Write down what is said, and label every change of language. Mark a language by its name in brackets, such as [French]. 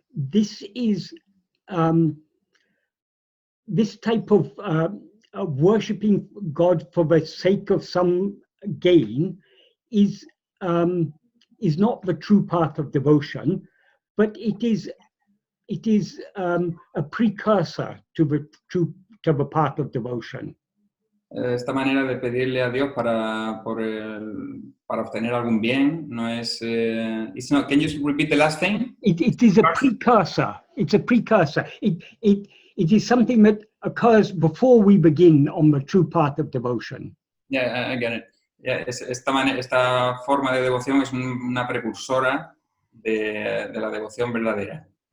[English] This is this type of worshipping God for the sake of some gain is not the true path of devotion, but it is a precursor to the path of devotion. [Spanish] Esta manera de pedirle a Dios para obtener algún bien no es. [English] Can you repeat the last thing? It is a precursor. It's a precursor. It is something that occurs before we begin on the true path of devotion. Yeah, I get it. [Spanish] Yeah, esta forma de devoción es una precursora de la devoción verdadera.